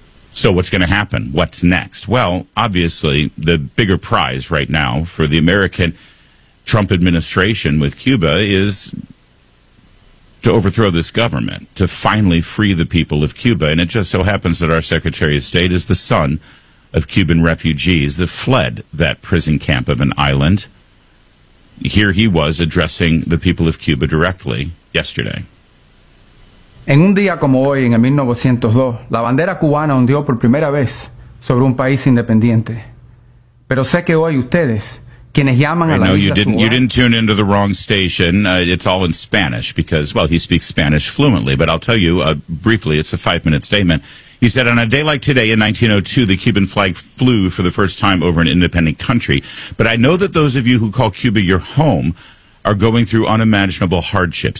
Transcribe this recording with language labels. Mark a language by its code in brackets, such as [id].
[en] So what's going to happen? What's next? Well, obviously, the bigger prize right now for the American Trump administration with Cuba is to overthrow this government, to finally free the people of Cuba. And it just so happens that our Secretary of State is the son of Cuban refugees that fled that prison camp of an island. Here he was addressing the people of Cuba directly yesterday. [es] En un día como hoy, en el 1902, la bandera cubana ondeó por primera vez sobre un país independiente. Pero sé que hoy ustedes, quienes llaman a la isla suya... [en] You didn't tune into the wrong station. It's all in Spanish because, well, he speaks Spanish fluently. But I'll tell you briefly, it's a five-minute statement. He said, on a day like today in 1902, the Cuban flag flew for the first time over an independent country. But I know that those of you who call Cuba your home are going through unimaginable hardships.